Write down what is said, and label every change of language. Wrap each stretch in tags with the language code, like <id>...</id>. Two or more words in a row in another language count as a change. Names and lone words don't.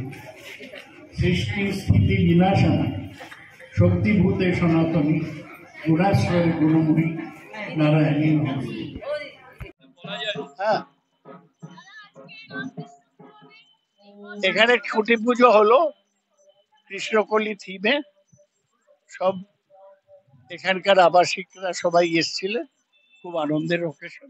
<sa>सृष्टि स्थिति विनाशना शक्तिभूते सनातनी गुणाश्रय गुणमयी नारायणी नमस्ते।</sa> <bn>এখানে খুঁটি পুজো হলো কৃষ্ণকলি থিমে। সব এখানকার আবাসিকরা সবাই এসেছিলেন, খুব আনন্দের অকেশন।</bn>